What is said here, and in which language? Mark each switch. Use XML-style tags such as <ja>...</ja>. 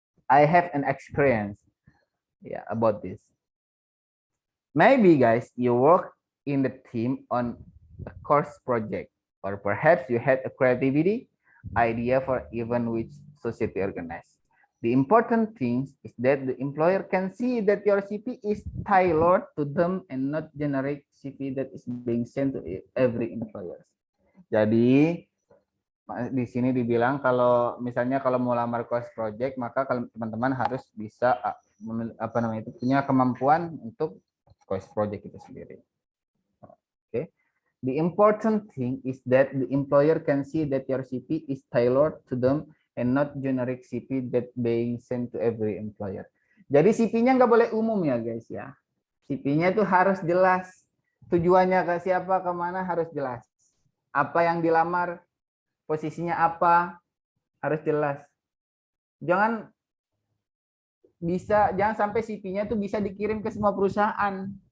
<en>I have an experience, about this. Maybe guys, you work in the team on a course project, or perhaps you had a creativity idea for event which society organized. The important thing is that the employer can see that your CP is tailored to them and not generic CP that is being sent to every employer.</en> <id>Jadi di sini dibilang kalau misalnya kalau mau lamar course project, maka teman-teman harus bisa punya kemampuan untuk course project itu sendiri. Oke.</id> <en>The important thing is that the employer can see that your CP is tailored to them and not generic CP that being sent to every employer.</en> <id>Jadi CP-nya nggak boleh umum ya guys ya. CP-nya itu harus jelas. Tujuannya ke siapa, kemana harus jelas. Apa yang dilamar, posisinya apa, harus jelas. Jangan sampai CP-nya itu bisa dikirim ke semua perusahaan.</id>